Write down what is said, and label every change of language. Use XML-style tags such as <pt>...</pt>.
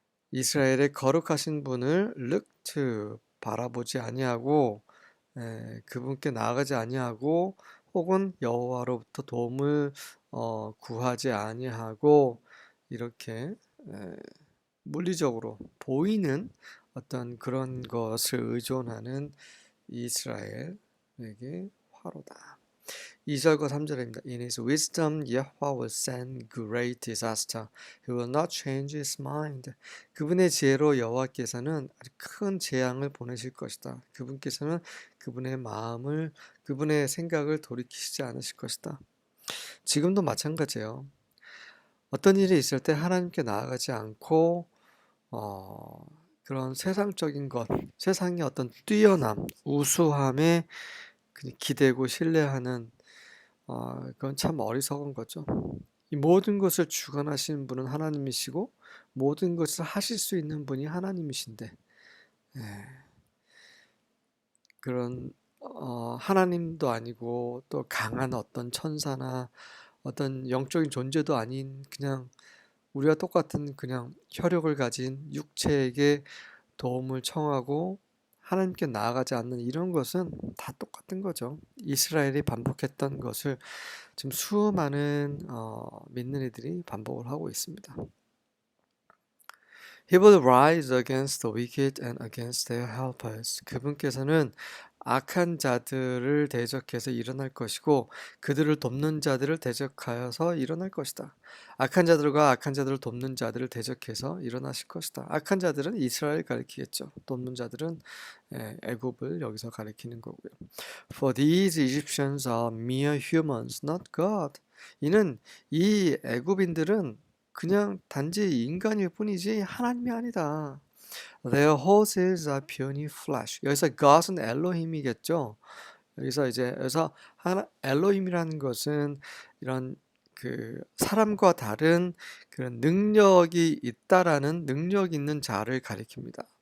<ko>이스라엘의 거룩하신 분을</ko> <en>look to</en> <ko>바라보지 아니하고 그분께 나아가지 아니하고 혹은 여호와로부터 도움을 구하지 아니하고 이렇게 물리적으로 보이는 어떤 그런 것을 의존하는 이스라엘에게 화로다. 2절과 3절입니다.</ko> <en>In his wisdom, Yahweh will send great disaster. He will not change his mind.</en> <ko>그분의 지혜로 여호와께서는 아주 큰 재앙을 보내실 것이다. 그분께서는 그분의 마음을, 그분의 생각을 돌이키시지 않으실 것이다. 지금도 마찬가지예요. 어떤 일이 있을 때 하나님께 나아가지 않고 그런 세상적인 것, 세상의 어떤 뛰어남, 우수함에 기대고 신뢰하는 그건 참 어리석은 거죠. 이 모든 것을 주관하시는 분은 하나님이시고 모든 것을 하실 수 있는 분이 하나님이신데 그런 하나님도 아니고 또 강한 어떤 천사나 어떤 영적인 존재도 아닌 그냥 우리와 똑같은 그냥 혈육을 가진 육체에게 도움을 청하고 하나님께 나아가지 않는 이런 것은 다 똑같은 거죠. 이스라엘이 반복했던 것을 지금 수많은 믿는 이들이 반복을 하고 있습니다.</ko> <en>He will rise against the wicked and against their helpers.</en> <ko>그분께서는 악한 자들을 대적해서 일어날 것이고 그들을 돕는 자들을 대적하여서 일어날 것이다. 악한 자들과 악한 자들을 돕는 자들을 대적해서 일어나실 것이다. 악한 자들은 이스라엘 가리키겠죠. 돕는 자들은 애굽을 여기서 가리키는 거고요.</ko> <en>For these Egyptians are mere humans, not God.</en> <ko>이 애굽인들은 그냥 단지 인간일 뿐이지 하나님이 아니다.</ko> <en>Their horses are puny flesh.</en> <ko>여기서 God은 엘로힘이겠죠. 여기서 엘로힘이라는 것은 이런 사람과 다른 그런 능력이 있다라는 능력 있는 자를 가리킵니다.</ko>